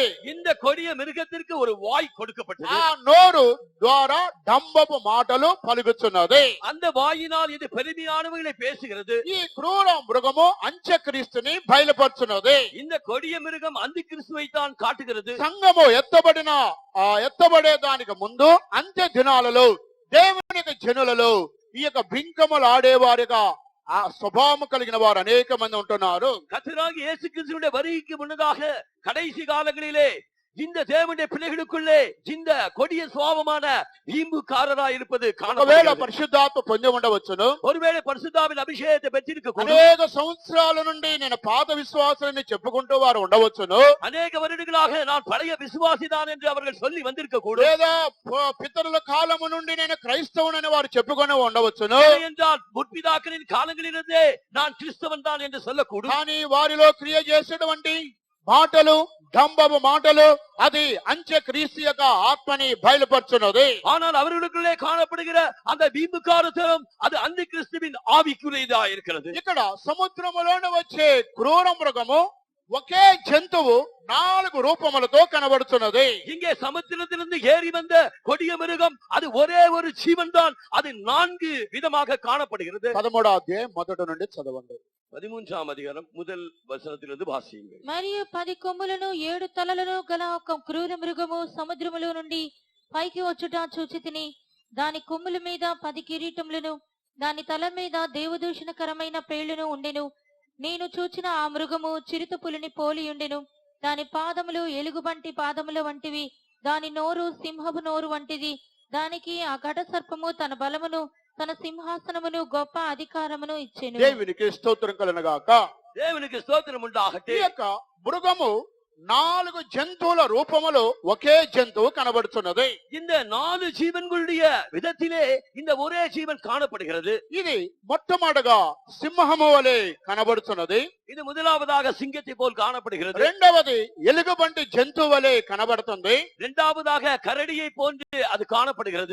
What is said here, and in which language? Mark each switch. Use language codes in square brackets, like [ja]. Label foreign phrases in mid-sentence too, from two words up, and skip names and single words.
[ta] இந்த கொடிய மிருகத்திற்கு ஒரு வாய் கொடுக்கப்பட்டது. [te] ఆ నోరు ద్వారా డంబపు మాటలు పలుకుచున్నది. [ta] அந்த வாயினால் இது பெருமையானவைகளை பேசுகிறது. [te] ఈ క్రూర మృగము అంత్యక్రీస్తుని బయలుపరుచున్నది. [ta] இந்த கொடிய மிருகம் அந்தி கிறிஸ்துவை தான் காட்டுகிறது. [te] సంఘము ఎత్తబడే దానికి ముందు అంత్య దినాలలో దేవుని జనులలో ఈ యొక్క బింకములు ఆడేవారిగా ఆ స్వభావం కలిగిన వారు అనేక మంది ఉంటున్నారు. [ta] கர்த்தராகிய இயேசு கிறிஸ்துவின் வருகைக்கு முன்னதாக கடைசி காலங்களிலே இந்த தேவனுடைய பிள்ளைகளுக்குள்ளே இந்த கொடிய சுபாவமான ஈம்புக்காரராய் இருப்பது [te] ఒకవేళ [ta] காணப்படுகிறது. [te] పరిశుద్ధాత్మ పొంది ఉండవచ్చును. [ta] ஒருவேளை பரிசுத்தாவின் அபிஷேகத்தை பெற்றிருக்க கூடும். [te] అనేక సంవత్సరాల నుండి నేను పాత విశ్వాసాన్ని చెప్పుకుంటూ వారు ఉండవచ్చును. [ta] அநேக வருடங்களாக நான் பழைய விசுவாசிதான் என்று அவர்கள் சொல்லி வந்திருக்க கூடும். [te] లేదా పితరుల కాలము నుండి నేను క్రైస్తవునని వారు చెప్పుకొని ఉండవచ్చును. [ta] இல்லை என்றால் முற்பிதாக்களின் காலங்களிலிருந்தே நான் கிறிஸ்தவன் தான் என்று சொல்லக்கூடும். [te] కానీ వారిలో క్రియ చేసేటువంటి మాటలు డంబపు మాటలు అది అంత్యక్రీస్తు యొక్క ఆత్మని బయలుపరుచున్నది. [ta] ஆனால் அவர்களுக்குள்ளே காணப்படுகிற அந்த வீம்புக்காரத்தனம் அது அந்த கிறிஸ்துவின் ஆவிக்குரியதா இருக்கிறது. [te] ఇక్కడ సముద్రములోని వచ్చే క్రూర మృగము ఒకే జంతువు 4 రూపములతో కనబడుతున్నది. [ta] இங்கே சமுத்திரத்திலிருந்து ஏறி வந்த கொடிய மிருகம் அது ஒரே ஒரு ஜீவன் தான். அது 4 விதமாக காணப்படுகிறது. [te] 13వ అధ్యాయం మొదటి నుండి చదవండి. [ta] 13ஆம் அதிகாரம் முதல் வசனத்திலிருந்து வாசியுங்கள். [te] మరియు 10 కొమ్ములను 7 తలలను గల ఒక క్రూర మృగము సముద్రములో నుండి పైకి వచ్చుట చూచితిని. దాని కొమ్ముల మీద 10 కిరీటములను దాని తల మీద దేవదూషణకరమైన పేళ్లను ఉండెను. నేను చూచిన ఆ మృగము చిరుతపులిని పోలి ఉండెను. దాని పాదములు ఎలుగుబంటి పాదముల వంటివి, దాని నోరు సింహపు నోరు వంటిది. దానికి ఆ ఘట సర్పము తన బలమును, తన సింహాసనమును, గొప్ప అధికారమును ఇచ్చెను. దేవునికి స్తోత్రం కలుగునుగాక. దేవునికి స్తోత్రం ఈ [ta] ఉండాగట్టే. [te] యొక్క మృగము 4 జంతువుల రూపములో ఒకే జంతువు కనబడుతున్నది. [ta] இந்த 4 ஜீவன்களுடைய விதத்திலே இந்த ஒரே ஜீவன் காணப்படுகிறது. [te] ఇది మొట్టమొదటగా సింహము వలె కనబడుతున్నది. [ta] இது முதலாவதாக சிங்கத்தை போல் காணப்படுகிறது. [te] రెండవది ఎలుగుబంటి జంతువు వలె కనబడుతుంది. [ta] இரண்டாவதாக கரடியை போன்று அது காணப்படுகிறது.